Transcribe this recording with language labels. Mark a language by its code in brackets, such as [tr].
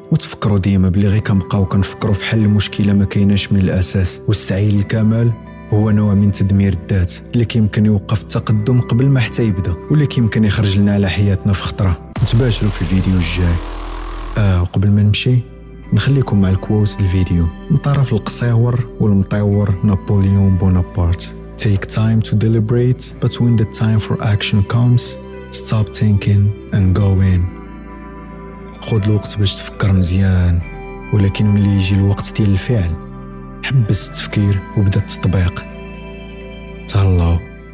[ar] وتفكروا ديما بلي غير كنبقاو كنفكروا في حل المشكلة ما كايناش من الأساس، والسعي للكمال هو نوع من تدمير الذات اللي كيمكن يوقف التقدم قبل ما حتى يبدا، واللي كيمكن يخرج لنا على حياتنا في خطرة. نتباشروا في الفيديو الجاي. وقبل ما نمشي نخليكم مع الكووز الفيديو من طرف القصيور والمطور نابليون بونابرت. [en] Take time to deliberate, but when the time for action comes, stop thinking and go in. [ar] خذ الوقت باش تفكر مزيان، ولكن ملي يجي الوقت ديال الفعل حبس التفكير وبدا التطبيق. تهلاو.